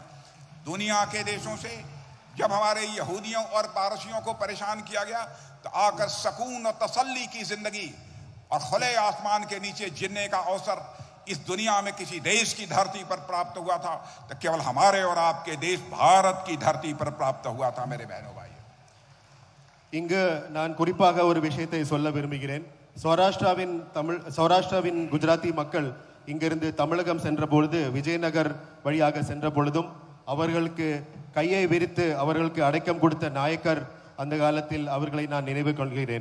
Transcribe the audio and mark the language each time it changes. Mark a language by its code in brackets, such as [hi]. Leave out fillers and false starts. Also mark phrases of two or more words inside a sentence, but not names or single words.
[hi] दुनिया के देशों से जब हमारे यहूदियों और पारसियों को परेशान किया गया तो आकर सुकून और तसल्ली की जिंदगी और खुले आसमान के नीचे जीने का अवसर इस दुनिया में किसी देश की धरती पर प्राप्त हुआ था तो केवल हमारे और आपके देश भारत की धरती पर प्राप्त हुआ था। मेरे बहनों भाई, [ta] இங்கு நான் குறிப்பாக ஒரு விஷயத்தை சொல்ல விரும்புகிறேன். சௌராஷ்டிராவின் குஜராத்தி மக்கள் இங்கிருந்து தமிழகம் சென்ற பொழுது, விஜயநகர் வழியாக சென்ற பொழுதும் அவர்களுக்கு கையை விரித்து அவர்களுக்கு அடைக்கம் கொடுத்த நாயக்கர் அந்த காலத்தில் அவர்களை நான் நினைவு கொள்கிறேன்.